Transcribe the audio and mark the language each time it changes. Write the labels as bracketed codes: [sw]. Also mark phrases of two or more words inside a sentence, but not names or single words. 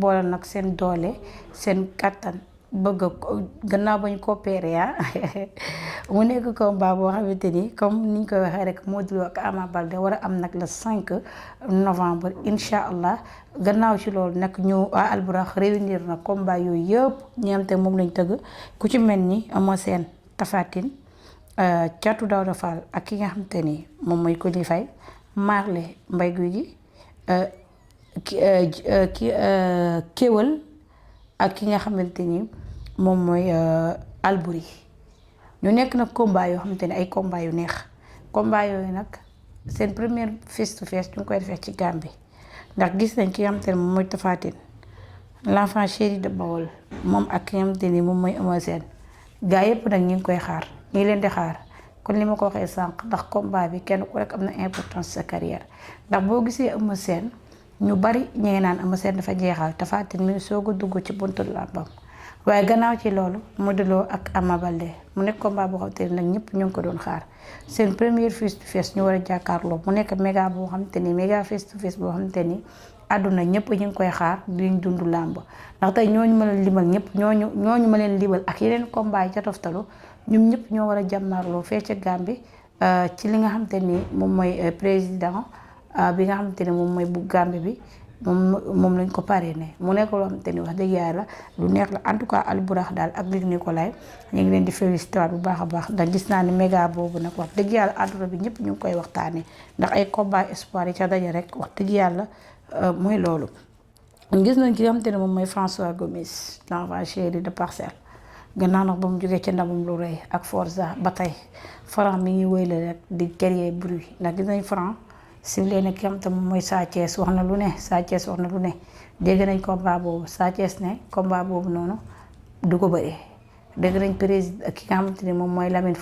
[wo] boole nag seen doole seen kattan bëgg gannaaw ba ñu coopéré mu nekk combat boo xamante ni comme ni ñu koy waxee rek Modou Lo ak Ama Baldé war a am nag [fr] le 5 novembre [ar] إن شاء الله [wo] gannaaw ci loolu nag ñu waa Albourakh réunir na combat yooyu yëpp ñi am te moom lañ tëgg ku ci mel ni Eumeu Sène Tapha Tine Thiatou Daouda Fall ak ki nga xamante ni moom mooy Coly Faye Marley Mbaye Gouy Gui Kéwal ak ki nga xamante ni moom mooy Albouri ñu nekk nag combat yoo xamante ni ay combat yu neex combat yooyu nag seen première [en] face to face [wo] ñu ngi koy defee ci Gambie ndax gis nañ ki nga xamante ni moom mooy Tapha Tine [fr] l'enfant chéri de [wo] Bawol moom ak ki nga xamante ni moom mooy Eumeu Sène gaa yëpp nag ñu ngi koy xaar ñu ngi leen di xaar kon li ma ko waxee sànq ndax combat bi kenn ku rek am na importance sa carrière ndax boo gisee Eumeu Sène ñu bari ñu ngi naan Eumeu Sène dafa jeexal Tapha Tine mi soog a dugg ci buntu làmbam waaye gannaaw ci loolu Modou Lo ak Ama Baldé mu nekk combat boo xam te ne nag ñëpp ñu ngi ko doon xaar seen première [en] face to face [wo] ñu war a jàkkaarloo mu nekk méga boo xam te ni méga [en] face to face [wo] boo xam te ni àdduna ñëpp ñu ngi koy xaar diñ dund làmb ndax tey ñooñu ma leen limal ñëpp ñooñu ma leen limal ak yeneen combat yi ca toftalu ñoom ñëpp ñoo war a jàmmarloo fee ca Gambie ci li nga xam te ni moom mooy président bi nga xamante ne moom mooy bu Gambie bi moom lañ ko parrainé mu nekk loo xamante ni wax dëgg yàlla lu neex la [fr] en tout cas [wo] Albourakh daal ak Luc Nicolaï ñu ngi leen di félicité waat bu baax a baax ndax gis naa ne méga boobu nag wax dëgg yàlla àdduna bi ñëpp ñu ngi koy waxtaanee ndax ay combat espoir yi ca daje rek wax dëgg yàlla mooy loolu. gis nañ ki nga xamante ne moom mooy François Gomis [fr] l'enfant chéri de [wo] Parcelles gannaaw nag ba mu jógee ci ndamam lu rëy ak Forza ba tey Franc mi ngi wéyale rek di [fr] créer bruit [wo] ndax gis nañ Franc si leen ki am te moom mooy Sa Thiès wax na lu ne Sa Thiès wax na lu ne dégg nañ combat boobu Sa Thiès ne combat boobu noonu du ko bëree dégg nañ président ki nga xamante ni moom mooy Lamine